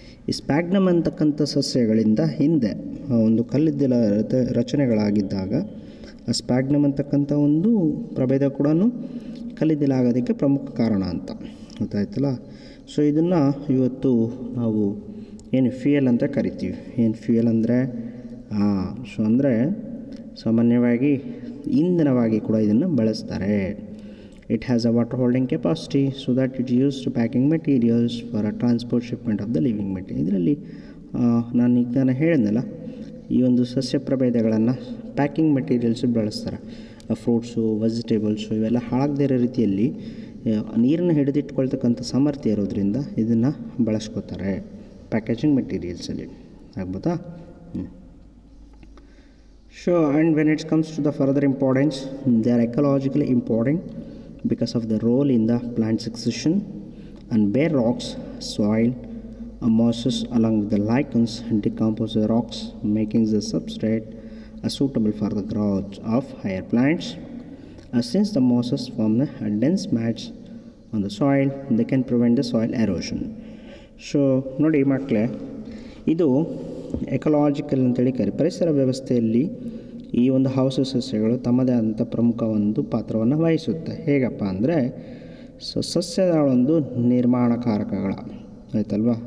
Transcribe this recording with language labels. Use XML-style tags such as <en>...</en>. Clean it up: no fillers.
<kn>ಈ ಸ್ಪ್ಯಾಗ್ನಮ್ ಅಂತಕ್ಕಂಥ ಸಸ್ಯಗಳಿಂದ ಹಿಂದೆ ಒಂದು ಕಲ್ಲಿದ್ದಲ ರಚನೆಗಳಾಗಿದ್ದಾಗ ಆ ಸ್ಪ್ಯಾಗ್ನಮ್ ಅಂತಕ್ಕಂಥ ಒಂದು ಪ್ರಭೇದ ಕೂಡ ಕಲ್ಲಿದ್ದಲ ಆಗೋದಕ್ಕೆ ಪ್ರಮುಖ ಕಾರಣ ಅಂತ, ಗೊತ್ತಾಯ್ತಲ್ಲ? ಸೊ ಇದನ್ನು ಇವತ್ತು ನಾವು ಏನು ಫ್ಯೂಯಲ್ ಅಂತ ಕರಿತೀವಿ. ಏನು ಫ್ಯೂಯಲ್ ಅಂದರೆ? ಸೊ ಅಂದರೆ ಸಾಮಾನ್ಯವಾಗಿ ಇಂಧನವಾಗಿ ಕೂಡ ಇದನ್ನು ಬಳಸ್ತಾರೆ.</kn> <en>It has a water holding capacity, so that it is used to packing materials for a transport shipment of the living material.</en> <kn>ಇದರಲ್ಲಿ ನಾನು ಹೇಳಿದ್ನಲ್ಲ, ಈ ಒಂದು ಸಸ್ಯ ಪ್ರಭೇದಗಳನ್ನು ಪ್ಯಾಕಿಂಗ್ ಮೆಟೀರಿಯಲ್ಸ್ ಬಳಸ್ತಾರೆ. ಫ್ರೂಟ್ಸು, ವೆಜಿಟೇಬಲ್ಸು ಇವೆಲ್ಲ ಹಾಳಾಗದೇ ಇರೋ ರೀತಿಯಲ್ಲಿ ನೀರನ್ನು ಹಿಡಿದಿಟ್ಕೊಳ್ತಕ್ಕಂಥ ಸಾಮರ್ಥ್ಯ ಇರೋದ್ರಿಂದ ಇದನ್ನು ಬಳಸ್ಕೋತಾರೆ ಪ್ಯಾಕೇಜಿಂಗ್ ಮೆಟೀರಿಯಲ್ಸಲ್ಲಿ. ಆಗ್ಬೋದಾ?</kn> <en>So, and when it comes to the further importance, they are ecologically important because of the role in the plant succession, and bare rocks, soil, mosses along with the lichens decompose the rocks, making the substrate suitable for the growth of higher plants. Since the mosses form a dense mats on the soil, they can prevent the soil erosion.</en> <kn>So ನೋಡಿ ಮಕ್ಕಳೇ, ಇದು ecological ಅಂತೇಳಿ ಪರಿಸರ ವ್ಯವಸ್ಥೆಯಲ್ಲಿ ಈ ಒಂದು ಆವಾಸ ಸಸ್ಯಗಳು ತಮ್ಮದೇ ಆದಂಥ ಪ್ರಮುಖ ಒಂದು ಪಾತ್ರವನ್ನು ವಹಿಸುತ್ತೆ. ಹೇಗಪ್ಪ ಅಂದರೆ ಸಸ್ಯದ ಒಂದು ನಿರ್ಮಾಣಕಾರಕಗಳ, ಆಯ್ತಲ್ವಾ?</kn>